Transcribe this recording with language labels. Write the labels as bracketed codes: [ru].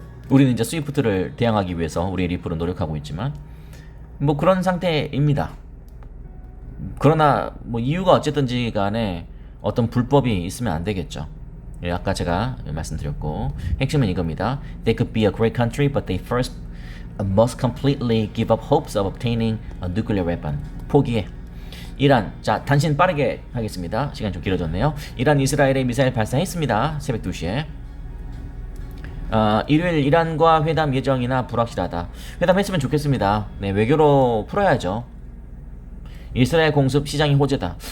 [ko] 우리는 이제 스위프트를 대항하기 위해서 우리 리플은 노력하고 있지만 뭐 그런 상태입니다. 그러나 뭐 이유가 어쨌든지 간에 어떤 불법이 있으면 안 되겠죠. 아까 제가 말씀드렸고 핵심은 이겁니다. [en] They could be a great country, but they first must completely give up hopes of obtaining a nuclear weapon. [ko] 포기해. 이란, 자 단신 빠르게 하겠습니다. 시간이 좀 길어졌네요. 이란 이스라엘에 미사일 발사했습니다. 새벽 2시에. 일요일 이란과 회담 예정이나 불확실하다. 회담했으면 좋겠습니다. 네, 외교로 풀어야죠. 이스라엘 공습 시장이 호재다.